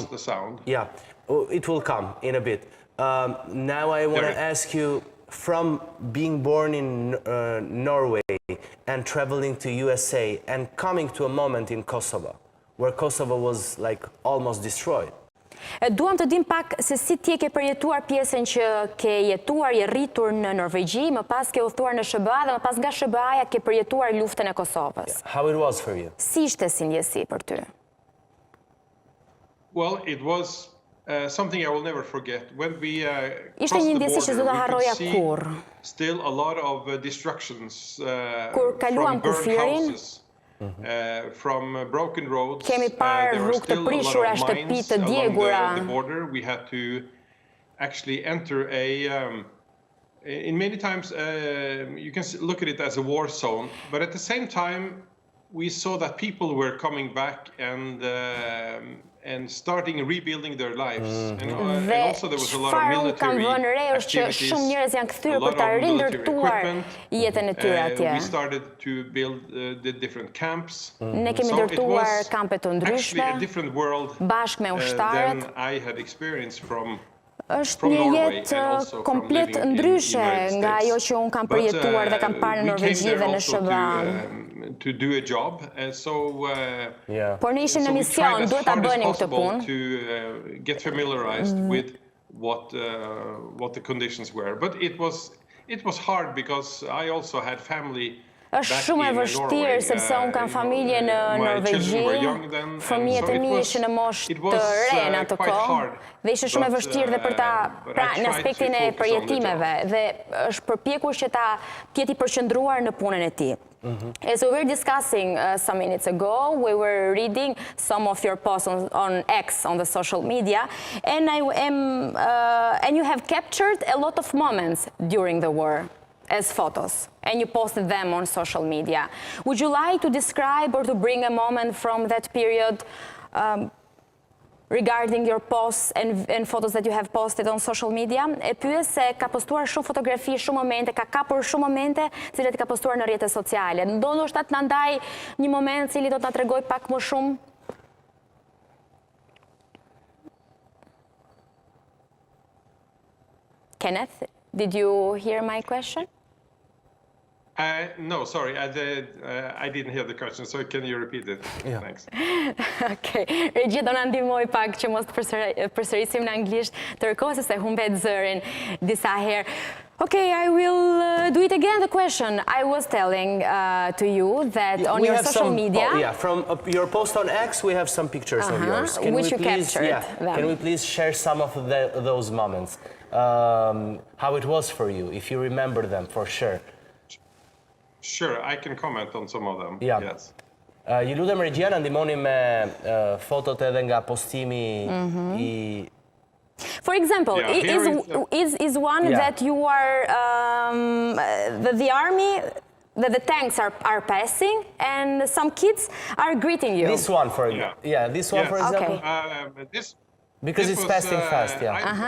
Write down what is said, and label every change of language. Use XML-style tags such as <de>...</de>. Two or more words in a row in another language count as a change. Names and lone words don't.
<en>lost the sound. Yeah, it will come in a bit. Now I want to ask you, from being born in Norway and traveling to USA and coming to a moment in Kosovo, where Kosovo was like almost destroyed.</en> <sq>Duam të dim pak se si ti ke përjetuar pjesën që ke jetuar, je rritur në Norvegji, më pas ke udhëtuar në SBA dhe më pas nga SBA-ja ke përjetuar luftën e Kosovës.</sq> <en>How it was for you?</en> <sq>Si ishte si ndjesi për ty?</sq> <en>Well, it was something I will never forget. When we</en> <sq>Ishte një ndjesi që s'do ta harroja kurrë.</sq> <en>Still a lot of destructions</en> <sq>Kur kaluam</sq> <en>from burned</en> <sq>kufirin,</sq> <en>houses. From broken roads,</en> <sq>kemi parë rrugë të prishura, shtëpitë të djegura.</sq> <en>The border, we had to actually enter in many times you can look at it as a war zone, but at the same time we saw that people were coming back and starting rebuilding their lives. And also there was a lot of military activities, a lot of military equipment. We started to build the different camps.</en> <sq>Ne kemi ndërtuar kampe të ndryshme,</sq> <en>actually a different world than I had experienced from</en> <sq>është një jetë komplet ndryshe nga ajo që unë kam përjetuar dhe kam parë në Norvegji dhe në SBA.</sq> <en>To do a job,</en> <sq>Por ne ishim në mision, duhet ta bënim këtë punë.</sq> <en>To get familiarized with what the conditions were, but it was hard because I also had family.</en> <sq>Është shumë e vështirë sepse unë kam familje në Norvegji, fëmijët e mi ishin në moshë të re në atë kohë, dhe ishte shumë e vështirë dhe për ta pra në aspektin e përjetimeve, dhe është përpjekur që ta tjeti përqendruar në punën e tij.</sq> <en>As we were discussing some minutes ago, we were reading some of your posts on X, on the social media, and and you have captured a lot of moments during the war as photos, and you posted them on social media. Would you like to describe or to bring a moment from that period regarding your posts and photos that you have posted on social media?</en> <sq>E pyes se ka postuar shumë fotografi, shumë momente, ka kapur shumë momente, cilat ka postuar në rrjetet sociale. Ndoshta të na ndaj një moment cili do të na tregoj pak më shumë?</sq> <en>Kenneth, did you hear my question? No, sorry, I didn't hear the question, so can you repeat it? Yeah. Thanks.</en> <sq>Okay, Regji do na ndihmoj pak që mos të përsërisim në anglisht, ndërkohë se humbet zërin disa herë.</sq> <en>Okay, I will do it again, the question. I was telling to you that on your social media... from your post on X, we have some pictures of yours. Which you captured. Can we please share some of those moments? How it was for you, if you remember them, for sure. Sure, I can comment on some of them. Yeah. Yes.</en> <sq>Ju lutem Regjia, na ndihmoni me fotot edhe nga postimi I...</sq> <en>For example, is one that you are, the army, that the tanks are passing and some kids are greeting you. This one, for example. Yeah, this one, for example. Because it's passing fast, yeah.</en>